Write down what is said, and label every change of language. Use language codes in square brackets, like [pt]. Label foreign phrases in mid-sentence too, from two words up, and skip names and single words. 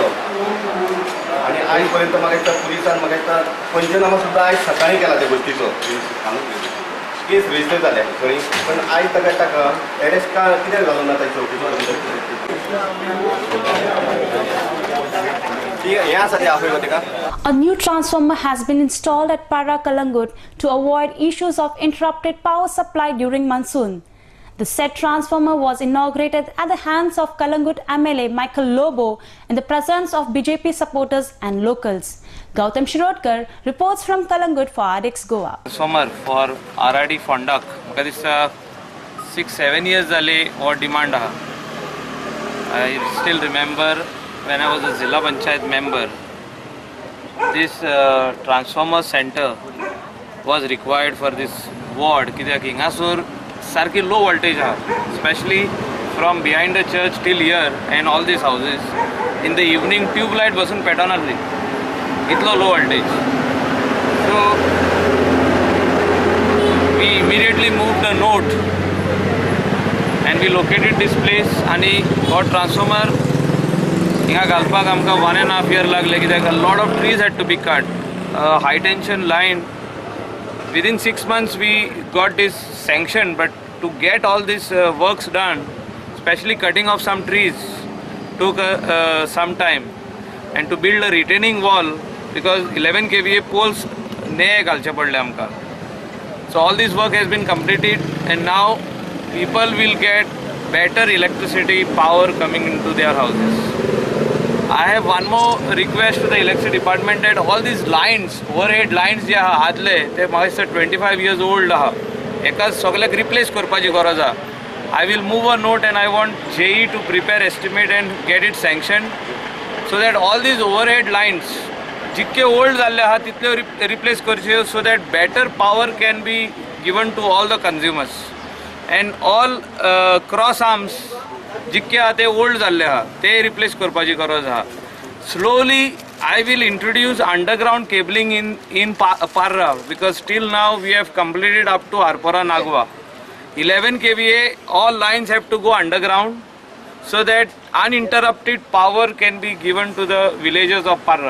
[kok] आनी आयज पर्यंत म्हाका दिसता पुलिसान म्हाका दिसता पंचनामा सुद्दां आयज सकाळीं केला त्या गोश्टीचो. केस रजिस्टर जाल्या खंय, पण आयज ताका एरेस्ट कित्याक जालो ना ताची चवकशी. हें आसा तें आपय तेका. [en] A new transformer has been installed at Para Kalangut to avoid issues of interrupted power supply during monsoon. The said transformer was inaugurated at the hands of Kalangut MLA Michael Lobo in the presence of BJP supporters and locals. Gautam Shirodkar reports from Kalangut for RX Goa. Transformer for RRD Fondak. [kok] म्हाका दिसता 6-7 years जाली हो डिमांड आहा. [en] I still remember when I was a Zilla Panchayat member, this transformer center was required for this ward. [kok] कित्याक हिंगासर सारकी [en] low voltage [kok] आहा, [en] especially from behind the church till here and all these houses. In the evening tube light [kok] बसून पेटोना नासली, इतलो [en] low voltage. So we immediately moved the note and we located this place. [kok] आणि हो [en] transformer [kok] हिंगा घालपाक आमकां [en] 1.5 years [kok] लागले कित्याक [en] a lot of trees had to be cut. High tension line. Within 6 months we got this sanction, but to get all these works done, especially cutting off some trees, took some time. And to build a retaining wall, because 11 kVA poles [kok] नये घालचे पडले आमकां. [en] So all this work has been completed and now people will get better electricity power coming into their houses. I have one more request to the electricity department that all these lines, overhead lines [kok] जे आहा आदले ते म्हाका दिसता [en] 25 years old [kok] आहा, एका सगळ्याक रिप्लेस करपाची गरज आहा. [en] I will move a note and I want JE to prepare estimate and get it sanctioned so that all these overhead lines [kok] जितके ओल्ड जाल्ले आहा तितले रिप्लेस करचे [en] so that better power can be given to all the consumers. And all cross arms [kok] जितके आहा ते ओल्ड जाल्ले आहा ते रिप्लेस करपाची गरज आहा. [en] Slowly I will introduce underground cabling in Parra, because till now we have completed up to Arpora Nagwa. 11 kVA all lines have to go underground so that uninterrupted power can be given to the villages of Parra.